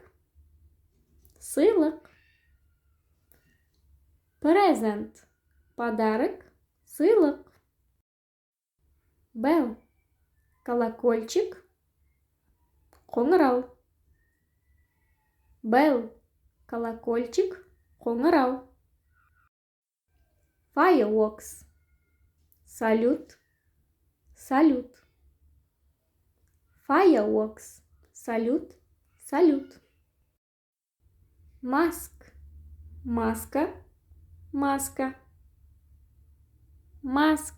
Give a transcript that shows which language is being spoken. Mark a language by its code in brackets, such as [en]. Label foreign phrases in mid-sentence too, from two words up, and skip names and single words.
[kk] Сыйлық. Present. [ru] Подарок. Сыйлық. Bell. Колокольчик. Қоңырау. [en] Bell. Колокольчик. [kk] Қоңырау. [en] Fireworks. [ru] Салют. Салют. [en] Fireworks. Салют. [ru] Салют. Mask. Маска. Маска. Mask.